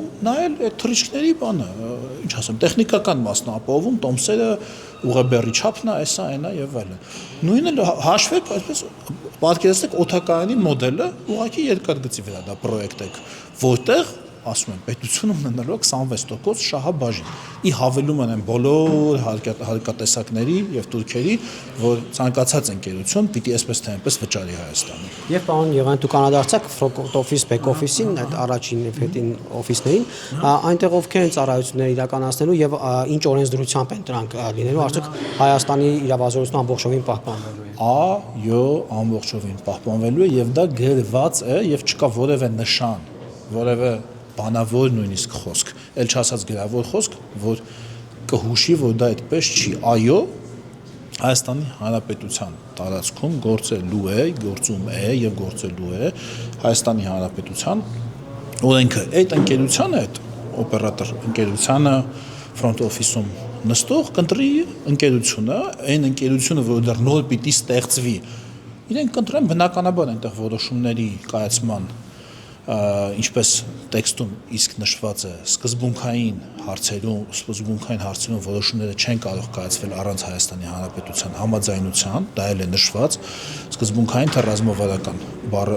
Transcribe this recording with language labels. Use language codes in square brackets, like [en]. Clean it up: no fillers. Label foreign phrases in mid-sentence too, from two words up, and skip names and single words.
[hy] նա էլ այդ թռիչքների բանը, ինչ ասեմ, տեխնիկական մասն է ապահովում, տոմսերը, ուղեբեռի չափն է, էսա, այնա եւ այլն։ Նույնը հաշվեք, այսպես պատկերացրեք օդակայանի մոդելը, ուղղակի երկաթգծի վրա դա պրոյեկտ եք, որտեղ ասում եմ, պետությունը ունենալու է 26% շահաբաժին։ Ի հավելում են բոլոր հարկատեսակների եւ турքերի, որ ցանկացած ընկերություն պիտի այսպես թե այնպես վճարի Հայաստանում։ Եվ պարոն Եղան, դուք անդրադարձաք [en] front office, back office- [hy] ին, այդ առաջին եւ հետին օֆիսներին, այնտեղ ովքեր են ծառայությունները իրականացնելու եւ ինչ օրենսդրությամբ են դրանք լինելու, արդյոք Հայաստանի իրավազորությունը ամբողջովին պահպանվելու է։ Այո, ամբողջովին պահպանվելու է եւ դա գրված է եւ չկա որևէ նշան, որևէ բանավոր նույնիսկ խոսք, ել չասած գրավոր խոսք, որ կհուշի, որ դա այդպես չի։ Այո, Հայաստանի Հանրապետության տարածքում գործելու է, գործում է եւ գործելու է Հայաստանի Հանրապետության օրենքը։ Այդ ընկերությանը, այդ օպերատոր ընկերությանը [en] front office- [hy] ում նստող կընտրի ընկերությունը, այն ընկերությունը, որ դեռ նոր պիտի ստեղծվի, իրենք կընտրեն բնականաբար այնտեղ որոշումների կայացման ինչպես տեքստում իսկ նշված է սկզբունքային հարցերում որոշումները չեն կարող կայացվել առանց Հայաստանի Հանրապետության համաձայնության, դա էլ է նշված սկզբունքային թե ռազմավարական բառը